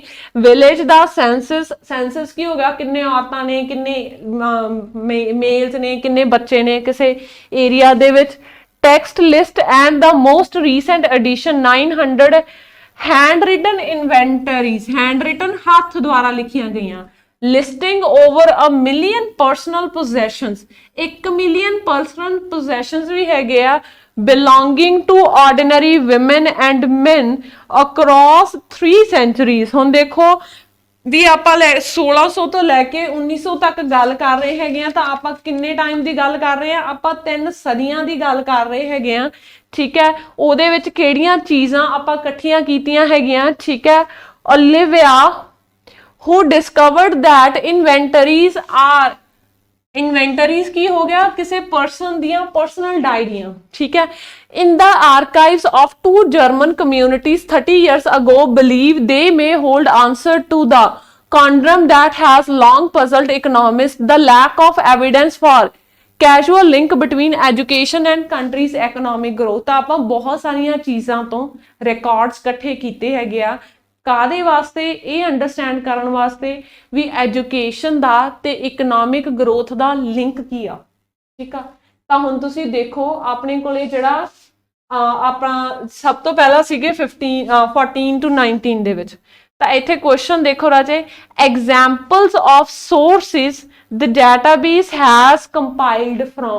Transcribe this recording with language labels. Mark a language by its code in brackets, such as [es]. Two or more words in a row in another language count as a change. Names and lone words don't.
[pa] ਵਿਲੇਜ ਦਾ ਸੈਂਸਸ, ਸੈਂਸਸ ਕੀ ਹੋ ਗਿਆ? ਕਿੰਨੇ ਔਰਤਾਂ ਨੇ, ਕਿੰਨੇ ਮੇਲਸ ਨੇ, ਕਿੰਨੇ ਬੱਚੇ ਨੇ ਕਿਸੇ ਏਰੀਆ ਦੇ ਵਿੱਚ। [en] text list and the most recent edition 900 hand written inventories, hand written ਇਨਵੈਂਟਰੀਜ਼, ਹੈਂਡ ਰਿਟਨ [pa] ਹੱਥ ਦੁਆਰਾ ਲਿਖੀਆਂ ਗਈਆਂ। [en] listing over 1 million personal possessions, 1 million personal possessions [pa] ਵੀ ਹੈਗੇ ਆ [en] belonging to ordinary women and men across 3 centuries। [pa] ਹੁਣ ਦੇਖੋ ਵੀ ਆਪਾਂ 1600 ਤੋਂ ਲੈ ਕੇ 1900 ਤੱਕ ਗੱਲ ਕਰ ਰਹੇ ਹੈਗੇ ਆ, ਤਾਂ ਆਪਾਂ ਕਿੰਨੇ ਟਾਈਮ ਦੀ ਗੱਲ ਕਰ ਰਹੇ ਆ? ਆਪਾਂ 3 ਸਦੀਆਂ ਦੀ ਗੱਲ ਕਰ ਰਹੇ ਹੈਗੇ ਆ, ਠੀਕ ਹੈ। ਉਹਦੇ ਵਿੱਚ ਕਿਹੜੀਆਂ ਚੀਜ਼ਾਂ ਆਪਾਂ ਇਕੱਠੀਆਂ ਕੀਤੀਆਂ ਹੈਗੀਆਂ, ਠੀਕ ਹੈ। [en] Olivia who discovered that inventories are, [pa] ਇਨਵੈਂਟਰੀਜ਼ ਕੀ ਹੋ ਗਿਆ ਕਿਸੇ ਪਰਸਨ ਦੀਆਂ [en] personal diaries, [pa] ਠੀਕ ਹੈ। [en] in the archives of 2 German communities 30 years ago believe they may hold answer to the conundrum that has long puzzled economists, the lack of evidence for casual link between education and country's economic growth। [pa] ਤਾਂ ਆਪਾਂ ਬਹੁਤ ਸਾਰੀਆਂ ਚੀਜ਼ਾਂ ਤੋਂ ਰਿਕਾਰਡਸ ਇਕੱਠੇ ਕੀਤੇ ਹੈਗੇ ਆ ਕਾਦੇ ਵਾਸਤੇ? ਇਹ ਅੰਡਰਸਟੈਂਡ ਕਰਨ ਵਾਸਤੇ ਵੀ ਐਜੂਕੇਸ਼ਨ ਦਾ ਤੇ [en] economic growth [pa] ਦਾ ਲਿੰਕ ਕੀ ਆ, ਠੀਕ ਆ। ਤਾਂ ਹੁਣ ਤੁਸੀਂ ਦੇਖੋ ਆਪਣੇ ਕੋਲੇ ਜਿਹੜਾ ਆਪਣਾ ਸਭ ਤੋਂ ਪਹਿਲਾਂ ਸੀਗੇ 14 to 19 ਦੇ ਵਿੱਚ, ਤਾਂ ਇੱਥੇ ਕੁਐਸਚਨ ਦੇਖੋ ਰਾਜੇ, [en] examples of sources the database has compiled from.